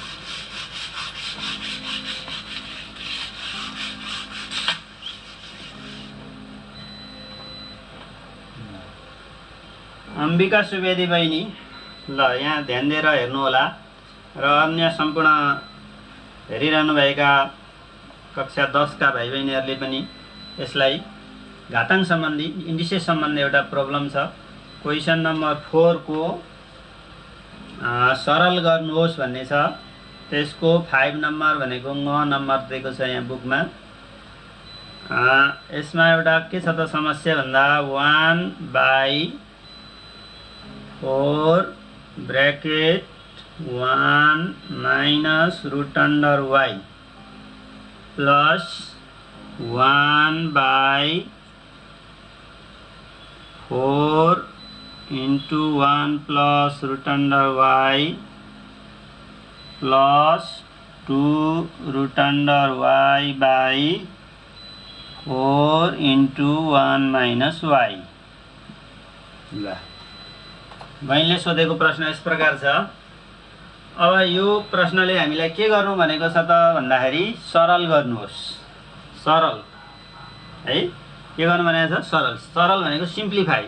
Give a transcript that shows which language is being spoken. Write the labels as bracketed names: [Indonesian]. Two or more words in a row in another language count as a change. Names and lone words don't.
[Nepali] अम्बिका सुवेदी बहिनी, ल यहाँ ध्यान दिएर हेर्नु होला र अन्य सम्पूर्ण हेरिरहनुभएका कक्षा 10 का भाइ बहिनीहरूले पनि यसलाई घाताङ्क सम्बन्धी इन्डिसेस सम्बन्धी एउटा प्रब्लम छ, [English] question number 4 [Nepali] को सरल गर्नुहोस् भन्ने छ। त्यसको 5 नम्बर भनेको 9 नम्बर दिएको छ यहाँ बुकमा। यसमा एउटा के छ त समस्या भन्दा [English] 1/4 bracket 1 minus root under y plus 1/4 into 1 plus root under y plus 2 root under y by 4 into 1 minus y. [Nepali] ल बहिनीले सोधेको प्रश्न यस प्रकार छ। अब यो प्रश्नले हामीलाई के गर्नु भनेको छ त भन्दाखेरि सरल गर्नुहोस्। सरल है, के गर्नु भनेको छ, सरल। सरल भनेको सिम्प्लिफाई।